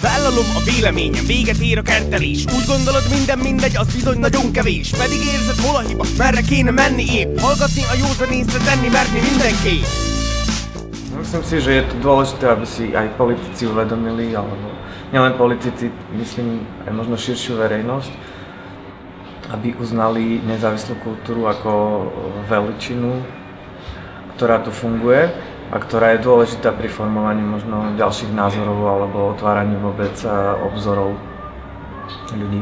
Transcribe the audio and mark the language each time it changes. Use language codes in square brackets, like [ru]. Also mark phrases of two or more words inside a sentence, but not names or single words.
[hu] Ártalom a véleményem, véget ér a kertelés. Úgy gondolod minden mindegy, az bizony nagyon kevés. Pedig érzed hol a hiba, merre kéne menni épp. Hallgatni a józan észre, tenni merni mindenképp. [sk] Myslím si, že je to dôležité, aby si aj politici uvedomili, alebo nielen politici, myslím aj možno širšiu verejnosť, aby uznali nezávislú kultúru ako veličinu, ktorá tu funguje a ktorá je dôležitá pri formovaní možno ďalších názorov alebo otváraní vôbec obzorov ľudí.